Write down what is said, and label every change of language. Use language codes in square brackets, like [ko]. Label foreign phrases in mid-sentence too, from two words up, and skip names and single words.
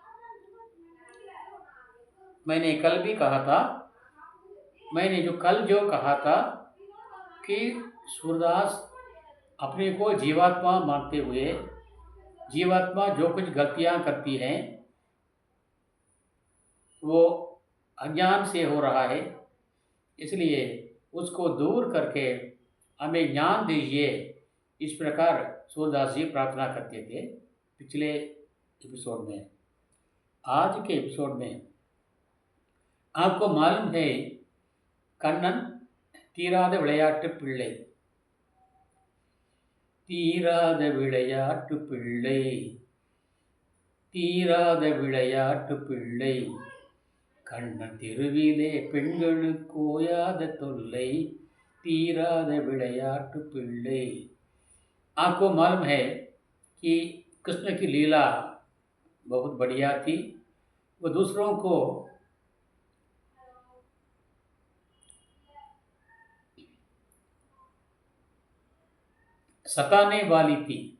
[hi] मैंने कल जो कहा था कि सूरदास अपने को जीवात्मा मानते हुए, जीवात्मा जो कुछ गलतियां करती हैं वो अज्ञान से हो रहा है, इसलिए उसको दूर करके हमें ज्ञान दीजिए, इस प्रकार सूरदास जी प्रार्थना करते थे पिछले एपिसोड में. आज के एपिसोड में आपको मालूम है [ta] कண்ணன் தீராத விளையாட்டு பிள்ளை. தீராத விளையாட்டு பிள்ளை, தீராத விளையாட்டு பிள்ளை, கண்ணன் தெருவிலே பெண்களுக்கு ஓயாத தொல்லை, தீராத விளையாட்டு பிள்ளை. [hi] आपको मालूम है कि कृष्ण की लीला बहुत बढ़िया थी. वो दूसरों को सताने वाली थी.